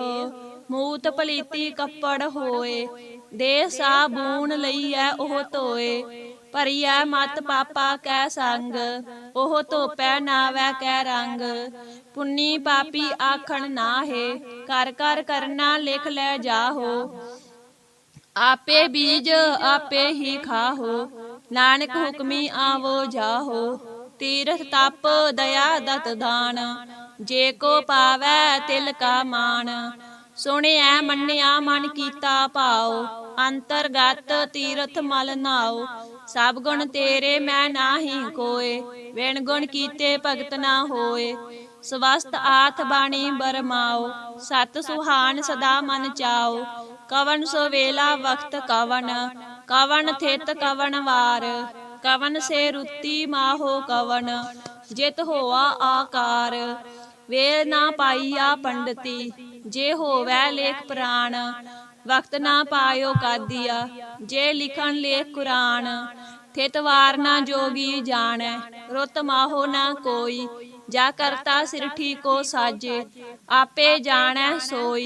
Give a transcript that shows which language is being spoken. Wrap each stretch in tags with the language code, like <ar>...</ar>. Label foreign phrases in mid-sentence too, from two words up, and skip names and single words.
<pa>ਮੂਤ ਪਲੀਤੀ ਕੱਪੜ ਹੋਏ, ਦੇਹ ਸਾਬੂਨ ਲਈਐ ਉਹ ਧੋਏ। ਭਰੀਐ ਮਤ ਪਾਪਾ ਕੈ ਸੰਗ, ਉਹ ਧੋਪੈ ਨਾਵੈ ਕੈ ਰੰਗ। ਪੁੰਨੀ ਪਾਪੀ ਆਖਣ ਨਾਹੇ, ਕਰ ਕਰ ਕਰਨਾ ਲਿਖ ਲੈ ਜਾਹੋ। ਆਪੇ ਬੀਜਿ ਆਪੇ ਹੀ ਖਾਹੁ, ਨਾਨਕ ਹੁਕਮੀ ਆਵਹੁ ਜਾਹੁ। ਤੀਰਥੁ ਤਪੁ ਦਇਆ ਦਤੁ ਦਾਨੁ, ਜੇ ਕੋ ਪਾਵੈ ਤਿਲ ਕਾ ਮਾਨੁ। ਸੁਣਿਆ ਮੰਨਿਆ ਮਨਿ ਕੀਤਾ ਭਾਉ, ਅੰਤਰਗਤਿ ਤੀਰਥਿ ਮਲਿ ਨਾਉ। ਸਭਿ ਗੁਣ ਤੇਰੇ ਮੈ ਨਾਹੀ ਕੋਇ, ਵਿਣੁ ਗੁਣ ਕੀਤੇ ਭਗਤਿ ਨ ਹੋਇ। ਸੁਅਸਤਿ ਆਥਿ ਬਾਣੀ ਬਰਮਾਉ, ਸਤਿ ਸੁਹਾਣੁ ਸਦਾ ਮਨਿ ਚਾਉ। ਕਵਣੁ ਸੁ ਵੇਲਾ ਵਖਤੁ ਕਵਣੁ, ਕਵਣ ਥਿਤਿ ਕਵਣੁ ਵਾਰੁ। ਕਵਣਿ ਸਿ ਰੁਤੀ ਮਾਹੁ ਕਵਣੁ, ਜਿਤੁ ਹੋਆ ਆਕਾਰੁ। ਵੇਲ ਨ ਪਾਈਆ ਪੰਡਤੀ, ਜਿ ਹੋਵੈ ਲੇਖੁ ਪੁਰਾਣੁ। ਵਖਤੁ ਨ ਪਾਇਓ ਕਾਦੀਆ, ਜਿ ਲਿਖਨਿ ਲੇਖੁ ਕੁਰਾਣੁ। ਥਿਤਿ ਵਾਰੁ ਨਾ ਜੋਗੀ ਜਾਣੈ, ਰੁਤਿ ਮਾਹੁ ਨਾ ਕੋਈ। ਜਾ ਕਰਤਾ ਸਿਰਠੀ ਕਉ ਸਾਜੇ, ਆਪੇ ਜਾਣੈ ਸੋਈ।</pa>